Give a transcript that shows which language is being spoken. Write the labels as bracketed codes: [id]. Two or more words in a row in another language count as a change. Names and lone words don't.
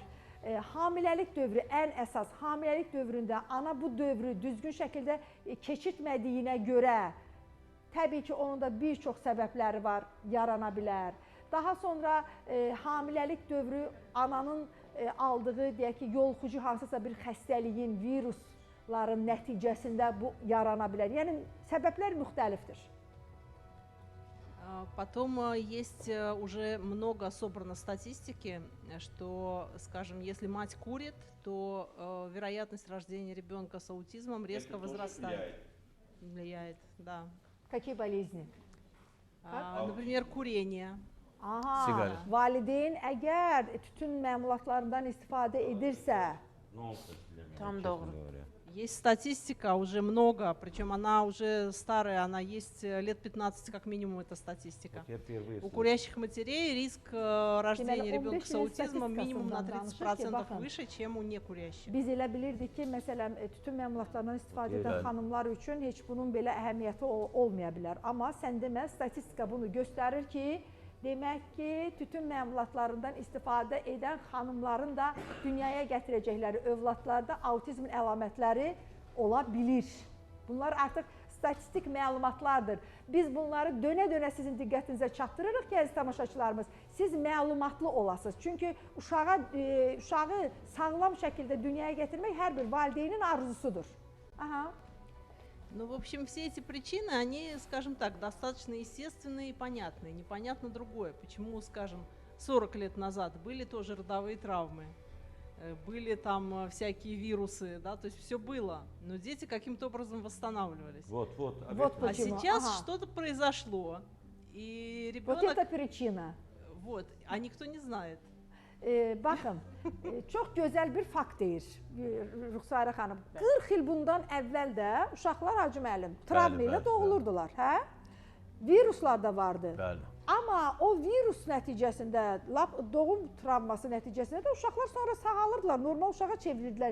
[az] Hamiləlik dövrü ən əsas, hamiləlik dövründə ana bu dövrü düzgün şəkildə keçirtmədiyinə görə təbii ki, onun da bir çox səbəbləri var, yarana bilər. Daha sonra hamiləlik dövrü ananın aldığı, deyək ki, yoluxucu hansısa bir xəstəliyin, virusların nəticəsində bu yarana bilər. Yəni, səbəblər müxtəlifdir. [ru] Потом есть уже много собрано статистики, что, скажем, если мать курит, то вероятность рождения ребенка с аутизмом резко возрастает. Влияет, да. Какие болезни? Например, курение. Aha, [az] Siqaret. valideyn əgər tütün məmulatlarından istifadə edirsə, Tam doğru. [ru] Есть статистика уже много, причем она уже старая, она есть лет 15 как минимум, эта статистика. У курящих матерей риск рождения ребенка с аутизмом минимум на 30% выше, чем у некурящих. [az] biz elə bilirdik ki, məsələn, tütün məmulatlarından istifadə edən Bəli. xanımlar üçün heç bunun belə əhəmiyyəti olmaya bilər. Amma sən demə, statistika bunu göstərir ki, demək ki, tütün məmulatlarından istifadə edən xanımların da dünyaya gətirəcəkləri övladlarda autizmin əlamətləri ola bilir. Bunlar artıq statistik məlumatlardır. Biz bunları dönə-dönə sizin diqqətinizə çatdırırıq ki, əziz tamaşaçılarımız, siz məlumatlı olasınız. Çünki uşağı sağlam şəkildə dünyaya gətirmək hər bir valideynin arzusudur. Aha. [ru] Ну, в общем, все эти причины, они, скажем так, достаточно естественные и понятные. Непонятно другое. Почему, скажем, 40 лет назад были тоже родовые травмы, были там всякие вирусы, да, то есть все было, но дети каким-то образом восстанавливались. Вот А почему. сейчас Ага. что-то произошло, и Вот ребенок... это причина. Вот, а никто не знает. [az] Baxın, çox gözəl bir fakt deyir Rüxsarə xanım. 40 il bundan əvvəl də uşaqlar Hacı müəllim travma ilə bəli, doğulurdular, hə? Viruslar da vardı. Bəli. Amma o virus nəticəsində, doğum travması nəticəsində də uşaqlar sonra sağalırdılar, normal uşağa çevrirdilər.